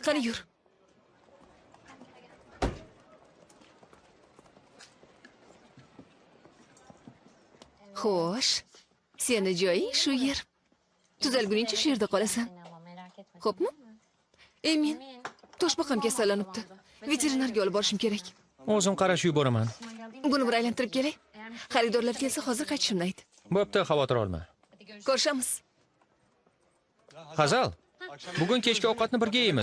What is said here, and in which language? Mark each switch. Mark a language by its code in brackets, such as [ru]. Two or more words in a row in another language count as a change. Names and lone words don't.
[uz] Qani yur. Xo'sh, seni joying shu yer. Tuzalguningcha shu yerda qolasan. [tr] Ama merak etme. [uz] Xo'pmi? Men toshbaqam kasallanibdi. Veterinarga olib borishim kerak. O'zim qarashib yuboraman. Buni bir aylantirib kelay. Xaridorlar kelsa hozir qaytishimni ayt. Bo'pti, xavotir olma. Ko'rishamiz. Hazal, bugun kechki ovqatni birga yeymiz.